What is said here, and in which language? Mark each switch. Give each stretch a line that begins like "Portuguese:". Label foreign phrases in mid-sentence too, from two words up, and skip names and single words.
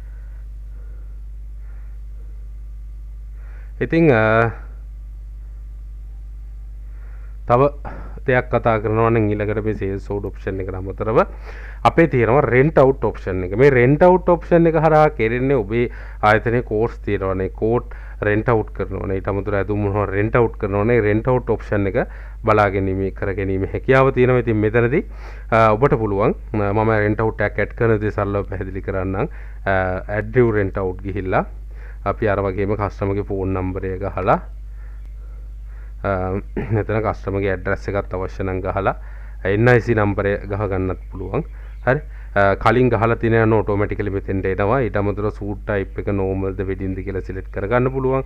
Sinhala: ඉතින් තව දෙයක් කතා කරනවා නම් ඊළඟට මේ
English: sales order option
Sinhala: එකට අමතරව අපේ තියෙනවා
English: rent out option
Sinhala: එක. මේ
English: rent out option
Sinhala: එක හරහා කෙරෙන්නේ ඔබේ ආයතනයේ course තියෙනවානේ.
English: court rent out
Sinhala: කරනවානේ. ඊට අමතරව ඇතුම් මොනවා
English: rent out
Sinhala: කරනවානේ.
English: rent out option
Sinhala: එක බලා ගැනීම කර ගැනීම හැකියාව තියෙනවා. ඉතින් මෙතනදී ඔබට පුළුවන් මම
English: rent out
Sinhala: එකක් add කරන දේ සරලව පැහැදිලි කරන්නම්.
English: add new rent out
Sinhala: ගිහිල්ලා අපි අර වගේම කස්ටමර්ගේ
English: phone number
Sinhala: එක ගහලා මෙතන කස්ටමර්ගේ ඇඩ්‍රස් එකත් අවශ්‍ය නම් ගහලා NIC නම්බරය ගහ ගන්නත් පුළුවන්. හරි. කලින් ගහලා තියෙන යන ඔටෝමැටිකලි මෙතෙන්ට එනවා. ඊට අමතරව
English: suit type
Sinhala: එක normal ද wedding ද කියලා සිලෙක්ට් කරගන්න පුළුවන්.